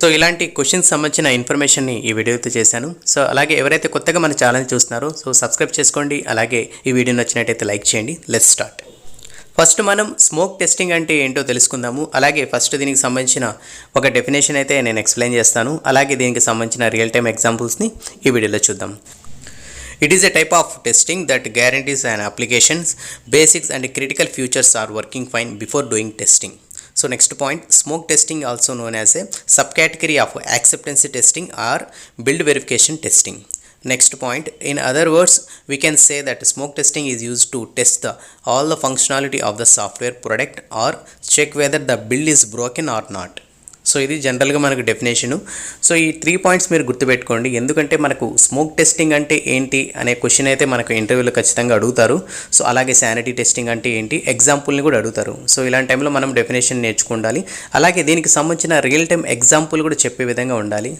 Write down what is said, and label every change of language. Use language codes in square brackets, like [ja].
[te] So ఇలాంటి questions సంబంధించిన ఇన్ఫర్మేషన్ని ఈ వీడియోతో చేశాను. సో అలాగే ఎవరైతే కొత్తగా మన ఛానల్ చూస్తున్నారో సో సబ్స్క్రైబ్ చేసుకోండి. అలాగే ఈ వీడియో నచ్చినట్టయితే లైక్ చేయండి. [en] Let's start. [te] ఫస్ట్ మనం స్మోక్ టెస్టింగ్ అంటే ఏంటో తెలుసుకుందాము. అలాగే ఫస్ట్ దీనికి సంబంధించిన ఒక డెఫినేషన్ అయితే నేను ఎక్స్ప్లెయిన్ చేస్తాను. అలాగే దీనికి సంబంధించిన రియల్ టైమ్ ఎగ్జాంపుల్స్ని ఈ వీడియోలో చూద్దాం. [en] It is a type of testing that guarantees an application's basics and critical features are working fine before doing testing. So next point, smoke testing also known as a subcategory of acceptance testing or build verification testing. Next point, in other words, we can say that smoke testing is used to test all the functionality of the software product or check whether the build is broken or not. [te] So ఇది జనరల్గా మనకు definition. So ఈ 3 points మీరు గుర్తుపెట్టుకోండి, ఎందుకంటే మనకు smoke testing అంటే ఏంటి అనే క్వశ్చన్ అయితే మనకు ఇంటర్వ్యూలో ఖచ్చితంగా అడుగుతారు. సో అలాగే శానిటీ టెస్టింగ్ అంటే ఏంటి, ఎగ్జాంపుల్ని కూడా అడుగుతారు. సో ఇలాంటి టైంలో మనం డెఫినేషన్ నేర్చుకుండాలి. అలాగే దీనికి సంబంధించిన రియల్ టైం ఎగ్జాంపుల్ కూడా చెప్పే విధంగా ఉండాలి.